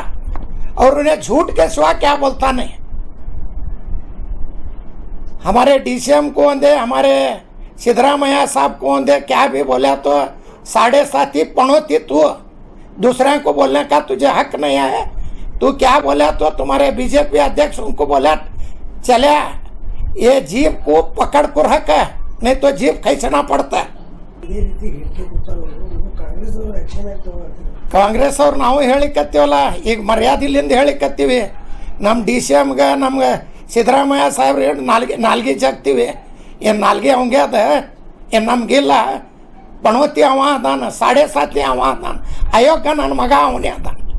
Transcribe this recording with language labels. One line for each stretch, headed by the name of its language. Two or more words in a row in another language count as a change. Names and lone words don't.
Hindi: और उन्हें झूठ के सिवा क्या बोलता नहीं। हमारे DCM को अंधे, हमारे सिद्धरामैया साहब को अंधे क्या भी बोले तो 7.5 पनौती। तू दूसरे को बोलने का तुझे हक नहीं है। तू क्या बोला तो तुम्हारे BJP अध्यक्ष उनको बोला चले ये जीप को पकड़ को रख, नहीं तो जीप खींचना पड़ता है।
Kannada: ಕಾಂಗ್ರೆಸ್ ಅವ್ರು ನಾವು ಹೇಳಿಕತ್ತೀವಲ್ಲ, ಈಗ ಮರ್ಯಾದಿಲಿಂದ ಹೇಳಿಕತ್ತೀವಿ. ನಮ್ಮ DCMಗೆ ನಮ್ಗೆ ಸಿದ್ದರಾಮಯ್ಯ ಸಾಹೇಬ್ರು ಹೇಳಿ ನಾಲ್ಗೆ ಜಗ್ತೀವಿ. ಏನು ನಾಲ್ಗೆ ಅವಂಗೆ ಅದ, ಏನು ನಮಗಿಲ್ಲ. ಪಣವತಿ ಅವ ಅದಾನ, 7.5 ಅವ ಅದಾನ, ಅಯೋಗ್ಯ ನನ್ನ ಮಗ ಅವನೇ ಅದಾನ.